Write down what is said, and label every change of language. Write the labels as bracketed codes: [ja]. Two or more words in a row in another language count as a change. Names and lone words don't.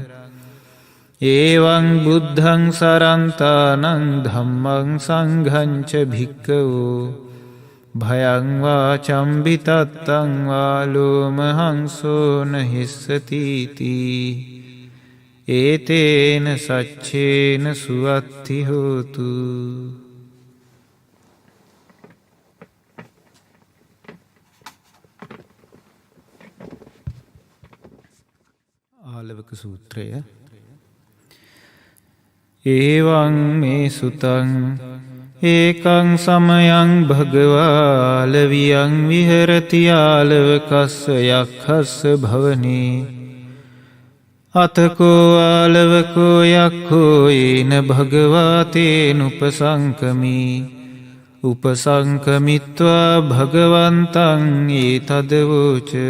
[pi] ඒවං බුද්ධං සරන්තානං ධම්මං සංඝං ච භික්ඛවෝ භයං වා චම්බිතත්තං වා ලෝමහංසෝ නහිස්සති ඒතේන සච්චේන සුවත්ති හෝතු. [si] ආලවක සූත්‍රය. [pi] ඒවං මේ සුතං ඒකං සමයං භගවාලවියං විහෙරති ආලවකස්ස යක්ඛස්ස භවනේ අතකෝ ආලවකෝ යක්ඛෝ ඒන භගවාතේනුපසංකමී උපසංකමිත්වා භගවන්තං ඒතදවෝච